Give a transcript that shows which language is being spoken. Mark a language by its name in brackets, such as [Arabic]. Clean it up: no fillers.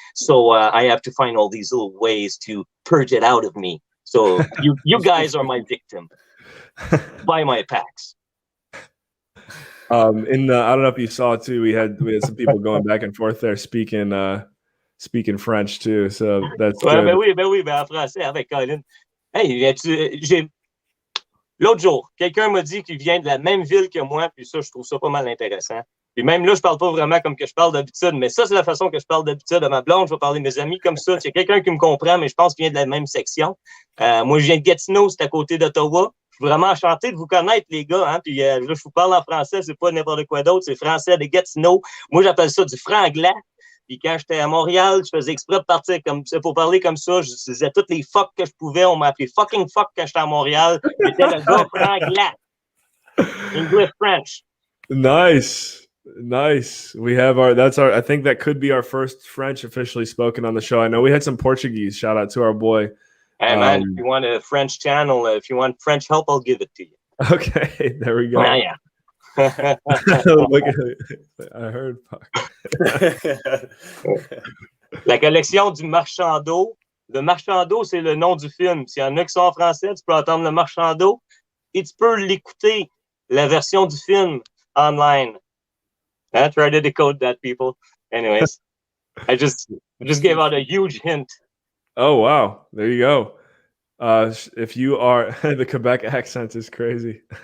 [English] So I have to find all these little ways to purge it out of me. So you guys are my victim. Buy my packs. I don't know if you saw too, we had some people going back and forth there speaking French too. So that's [French] ouais, [English] good. [French] ben oui, en français avec Colin. Hey, l'autre jour, quelqu'un m'a dit qu'il vient de la même ville que moi, puis ça, je trouve ça pas mal intéressant. Puis même là, je parle pas vraiment comme que je parle d'habitude, mais ça, c'est la façon que je parle d'habitude à ma blonde. Je vais parler de mes amis comme ça. Il y a quelqu'un qui me comprend, mais je pense qu'il vient de la même section. Moi, je viens de Gatineau, c'est à côté d'Ottawa. Je suis vraiment enchanté de vous connaître, les gars. Hein? Puis là, je vous parle en français, c'est pas n'importe quoi d'autre, c'est français de Gatineau. Moi, j'appelle ça du franglais. Puis quand j'étais à Montréal, je faisais exprès de partir comme ça pour parler comme ça. Je disais toutes les fuck que je pouvais. On m'appelait fucking fuck quand j'étais à Montréal. J'étais le gars franglais. [English] English French. Nice. We have I think that could be our first French officially spoken on the show. I know we had some Portuguese. Shout out to our boy. Hey man, if you want a French channel, if you want French help, I'll give it to you. Okay, there we go. Yeah. Look at it. I heard. [French] La collection du marchand d'eau. Le marchand d'eau, c'est le nom du film. S'il y en a qui sont en français, tu peux entendre le marchand d'eau et tu peux l'écouter, la version du film online. [English] Try to decode that, people. Anyways, I just gave out a huge hint. Oh wow, there you go. If you are the Quebec accent is crazy.